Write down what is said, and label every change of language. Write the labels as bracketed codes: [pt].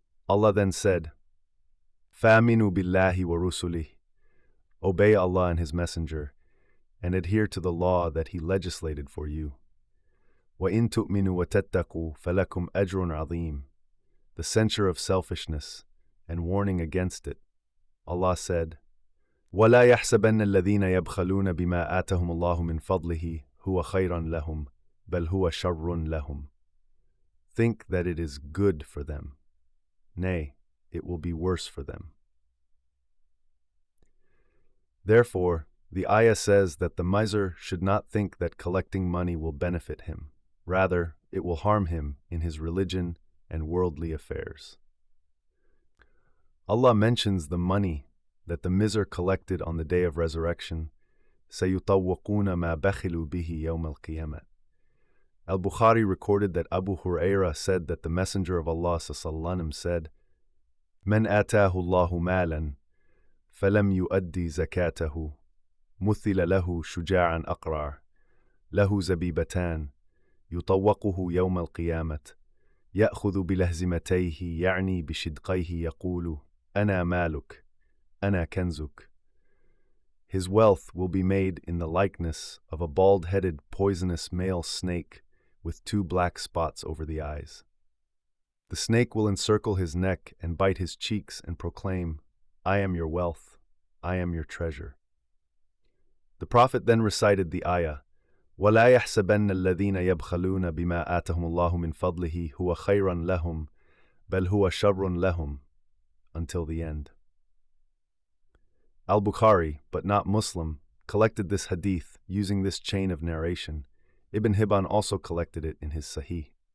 [en] Allah then said, [ar] فَآمِنُوا بِاللَّهِ وَرُسُلِهِ, [en] obey Allah and His Messenger, and adhere to the law that He legislated for you. [ar] وَإِن تُؤْمِنُوا وَتَتَّقُوا فَلَكُمْ أَجْرٌ عَظِيمٌ, [en] the censure of selfishness and warning against it. Allah said, [ar] وَلَا يَحْسَبَنَّ الَّذِينَ يَبْخَلُونَ بِمَا آتَهُمُ اللَّهُ مِنْ فَضْلِهِ هُوَ خَيْرًا لَهُمْ بَلْ هُوَ شَرٌّ لَهُمْ. [en] Think that it is good for them. Nay, it will be worse for them. Therefore, the ayah says that the miser should not think that collecting money will benefit him. Rather, it will harm him in his religion and worldly affairs. Allah mentions the money that the miser collected on the day of resurrection, [ar] سَيُطَوَّقُونَ مَا بَخِلُوا بِهِ يَوْمَ الْقِيَامَةِ. [en] Al-Bukhari recorded that Abu Hurairah said that the Messenger of Allah ﷺ said, [ar] مَنْ آتَاهُ اللَّهُ مَالًا فلم يؤدي زكاته مثل له شجاعا أقرع له زبيبتان يطوقه يوم القيامة يأخذ بلهزمتيه يعني بشدقيه يقول أنا مالك أنا كنزك. [en] His wealth will be made in the likeness of a bald-headed poisonous male snake with 2 black spots over the eyes. The snake will encircle his neck and bite his cheeks and proclaim, I am your wealth, I am your treasure. The Prophet then recited the ayah, [ar] وَلَا يَحْسَبَنَّ الَّذِينَ يَبْخَلُونَ بِمَا آتَهُمُ اللَّهُ مِنْ فَضْلِهِ هُوَ خَيْرًا لَهُمْ بَلْ هُوَ شَرٌّ لَهُمْ, [en] until the end. Al-Bukhari, but not Muslim, collected this hadith using this chain of narration. Ibn Hibban also collected it in his Sahih.